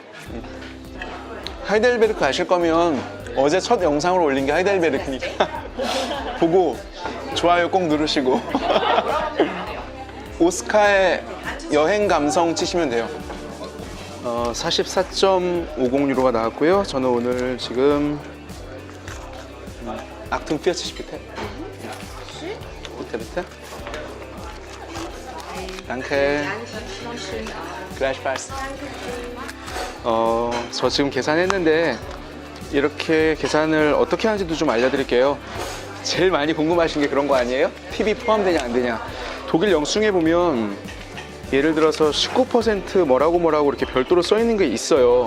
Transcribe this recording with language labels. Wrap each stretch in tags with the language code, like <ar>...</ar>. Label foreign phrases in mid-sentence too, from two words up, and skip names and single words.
<ko>하이델베르크 아실 거면 어제 첫 영상으로 올린 게 하이델베르크니까 보고 좋아요 꼭 누르시고 오스카의 여행 감성 치시면 돼요. 44.50유로가 나왔고요. 저는 오늘 지금</ko> <de>Achtung 40 bitte. Bitte, bitte. Danke. Gleichfalls.</de> <ko>저 지금 계산했는데 이렇게 계산을 어떻게 하는지도 좀 알려드릴게요. 제일 많이 궁금하신 게 그런 거 아니에요? 팁이 포함되냐 안 되냐. 독일 영수증에 보면 예를 들어서 19% 뭐라고 이렇게 별도로 써 있는 게 있어요.</ko>